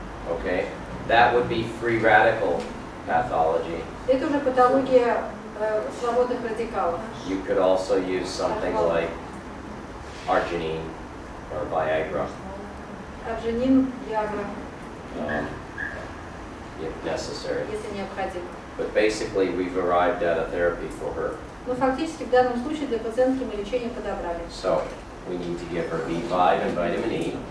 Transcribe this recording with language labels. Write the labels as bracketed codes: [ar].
[en] Okay, that would be free radical pathology. [ru] Это уже патология свободных радикалов. [en] You could also use something like arginine or Viagra, [ru] Аржинин, Виагра, [en] if necessary. [ru] если необходимо. [en] But basically, we've arrived at a therapy for her. [ru] Но фактически в данном случае для пациентки мы лечение подобрали. [en] So we need to give her B5 and vitamin E,